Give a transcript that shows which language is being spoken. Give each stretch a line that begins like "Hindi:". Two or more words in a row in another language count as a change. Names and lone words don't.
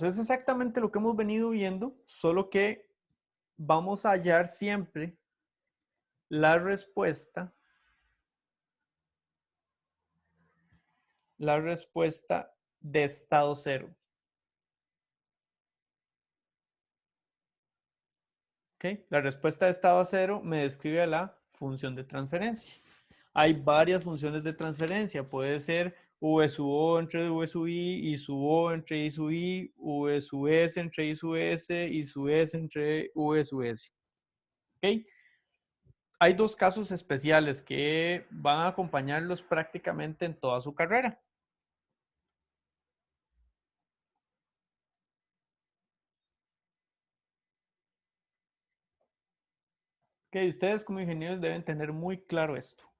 Spanish: Es exactamente lo que hemos venido viendo, solo que vamos a hallar siempre la respuesta de estado cero. ¿Ok? La respuesta de estado cero me describe la función de transferencia. Hay varias funciones de transferencia. Puede ser V sub O entre V sub I sub O entre I sub I, V sub S entre I sub S, I sub S entre V sub S. ¿Ok? Hay dos casos especiales que van a acompañarlos prácticamente en toda su carrera. Ok, ustedes como ingenieros deben tener muy claro esto.